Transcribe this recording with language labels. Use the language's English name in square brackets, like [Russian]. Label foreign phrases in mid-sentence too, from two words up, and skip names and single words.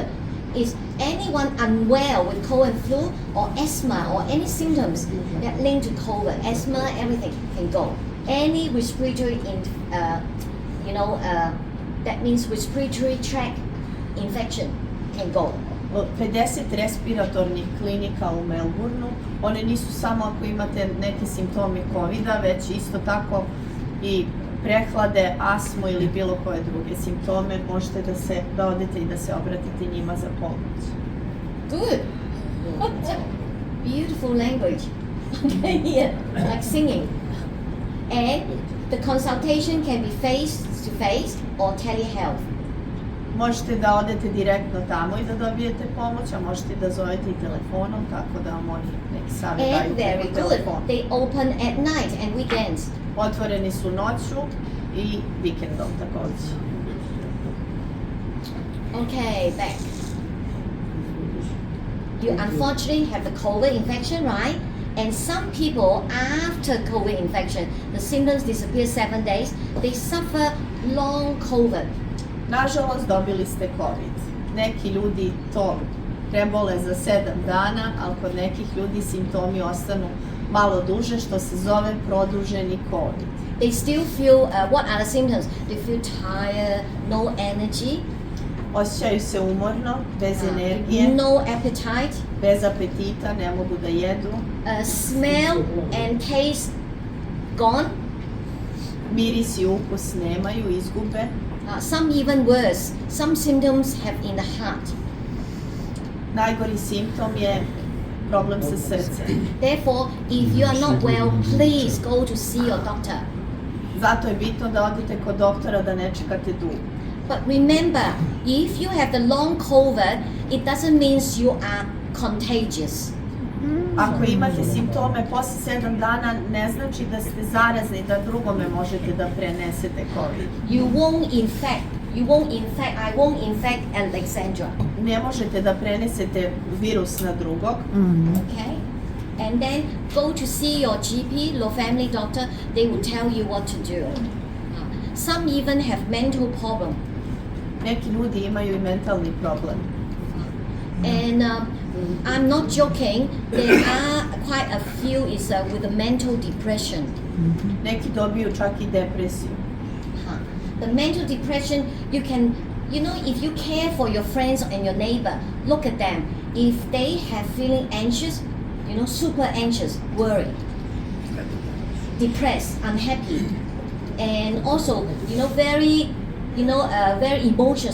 [English] Is anyone unwell with cold and flu or asthma or any symptoms that link to COVID, asthma, everything can go. Any respiratory, that means respiratory tract infection can go. [Serbian] 50 respiratornih klinika u Melbourneu. One nisu samo ako imate neke simptome COVID-a, već isto tako i prehlade, astmu ili bilo koje druge simptome. Možete da odete i da se obratite njima za pomoć. [English] Good. Beautiful language. Okay, yeah, like singing. And the consultation can be face to face or telehealth. [Serbian] Možete da odete direktno tamo i da dobijete pomoć, a možete da zovete i telefonom, tako da vam oni neki savjet daju [English] And very [Serbian] preko [English] good. [Serbian] telefona. [English] They open at night and weekends. [Serbian] Otvoreni su noću i vikendom također. [English] Okay, back. You unfortunately have the COVID infection, right? And some people after COVID infection, the symptoms disappear 7 days. They suffer long COVID. [Serbian] Nažalost, dobili ste COVID. Neki ljudi to prebole za 7 dana, ali kod nekih ljudi simptomi ostanu malo duže, što se zove produženi COVID. [English] They still feel, what are the symptoms? They feel tired, no energy, [Serbian] Osjećaju se umorno, bez energije, [English] no appetite, [Serbian] bez apetita, ne mogu da jedu. [English] Smell and taste gone. [Serbian] Miris i ukus nemaju, izgube. [English] Some even worse. Some symptoms have in the heart. [Serbian] Najgori simptom je problem sa srcem. [English] Therefore, if you are not well, please go to see your doctor. [Serbian] Zato je bitno da odete kod doktora, da ne čekate dugo. [English] But remember, if you have the long COVID, it doesn't mean you are contagious. [Serbian] Ako imate simptome posle 7 dana, ne znači da ste zarazni, da drugome možete da prenesete COVID. [English] I won't infect Alexandra. [Serbian] Ne možete da prenesete virus na drugog. [English] Okay? And then go to see your GP, your family doctor, they will tell you what to do. Some even have mental problem. [Serbian] Neki ljudi imaju i mentalni problem. [English] And I'm not joking, there are quite a few with a mental depression. [Serbian] Neki dobiju čak i depresiju. [English] The mental depression, you can, if you care for your friends and your neighbor, look at them. If they have feeling anxious, super anxious, worried, depressed, unhappy, and also, very emotional,